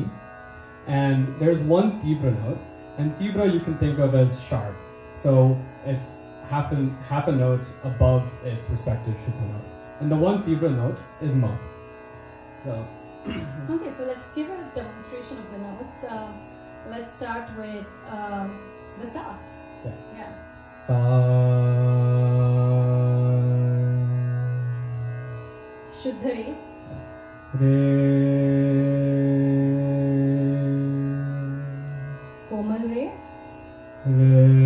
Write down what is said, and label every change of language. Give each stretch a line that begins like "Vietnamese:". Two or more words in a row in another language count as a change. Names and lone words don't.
English: And there's one tivra note, and tivra you can think of as sharp. So it's half a note above its respective shuddha note. And the one tivra note is Ma. So Okay, so let's give a demonstration of the notes. Let's start with the Sa. Yeah. Sa, Shuddha Re, Re, Komal Re, Re,